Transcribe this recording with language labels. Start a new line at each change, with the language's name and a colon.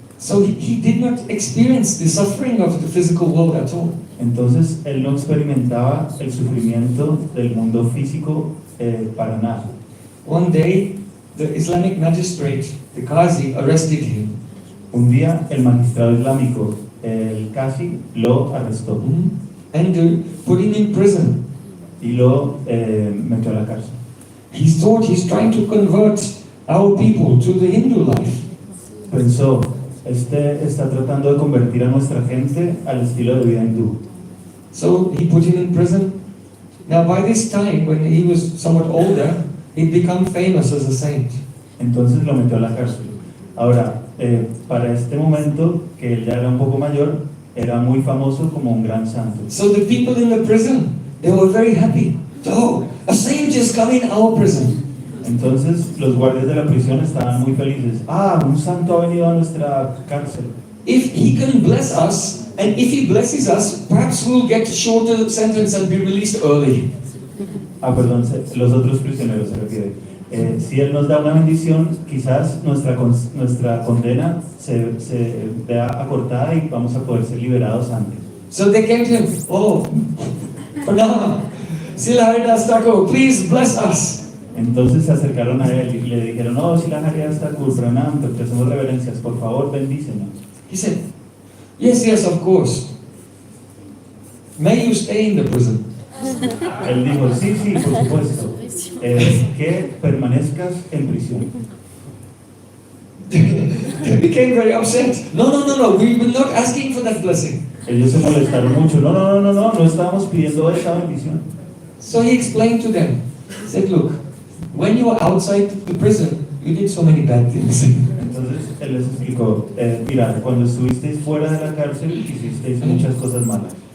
English: So he did not experience the suffering of the physical world at all.
Spanish: Entonces, él no experimentaba el sufrimiento del mundo físico para nada.
English: One day, the Islamic magistrate, the Qazi, arrested him.
Spanish: Un día, el magistrado islámico, el Qazi, lo arrestó
English: And put him in prison.
Spanish: y lo metió a la cárcel.
English: He thought he's trying to convert our people to the Hindu life.
Spanish: Pensó, está tratando de convertir a nuestra gente al estilo de vida hindú.
English: So he put him in prison. Now by this time, when he was somewhat older, he'd become famous as a saint.
Spanish: Entonces lo metió a la cárcel. Ahora, para este momento, que él ya era un poco mayor, era muy famoso como un gran santo.
English: So the people in the prison, they were very happy. Oh, a saint is coming in our prison.
Spanish: Entonces los guardias de la prisión estaban muy felices. Ah, un santo ha venido a nuestra cárcel.
English: If he can bless us, and if he blesses us, perhaps we'll get a shorter sentence and be released early.
Spanish: Ah, perdón, los otros prisioneros se refiere. Si Él nos da una bendición, quizás nuestra condena se vea acortada y vamos a poder ser liberados antes.
English: So they came to him, oh, Pranam, Silaharidas Thakur, please bless us.
Spanish: Entonces se acercaron a Él y le dijeron, oh, Silaharidas Thakur, Pranam, te ofrecemos reverencias, por favor, bendícenos.
English: He said, yes, of course. May you stay in the prison.
Spanish: Él dijo, sí, por supuesto, que permanezcas en prisión.
English: They became very upset. No, we were not asking for that blessing.
Spanish: Ellos se molestaron mucho. No estábamos pidiendo esa bendición.
English: So he explained to them. He said, look, when you were outside the prison, you did so many bad things.
Spanish: Entonces él les explicó, mira, cuando estuvisteis fuera de la cárcel, hicisteis muchas cosas malas.